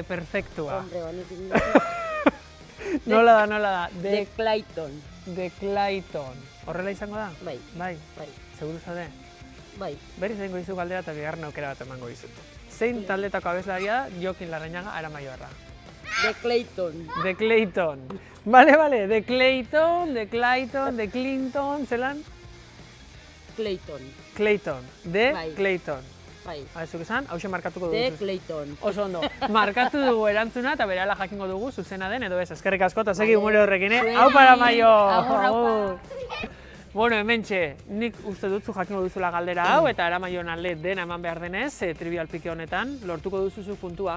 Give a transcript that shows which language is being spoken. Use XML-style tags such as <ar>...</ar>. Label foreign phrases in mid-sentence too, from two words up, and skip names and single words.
<eu>perfektua. Hombre, honek Nola da, De Clayton. de Clayton. Horrela izango da? Bai, Bai, bai, seguru zaude? bai. Berriz egingo dizu galdera eta bigarren aukera bat emango dizut. Zein taldetako abeslaria da Jokin Larrañaga Aramaioarra? De Clayton. De Clayton. Vale, de Clayton, de Clinton, zelan? Clayton. Clayton, de Bai. Clayton. Bai. Zuk esan, hauxe markatuko De dugu. Clayton. Oso ondo. Markatu dugu erantzuna eta berehala jakingo dugu zuzena den edo ez. Eskerrik asko eta segi umore horrekin, eh? Hau para maio! Agur, aupa. Bueno, hementxe, nik uste dut zu jakingo duzula galdera hau eta Aramaion alde dena eman behar denez, trivial pike honetan, lortuko duzu puntua.</eu>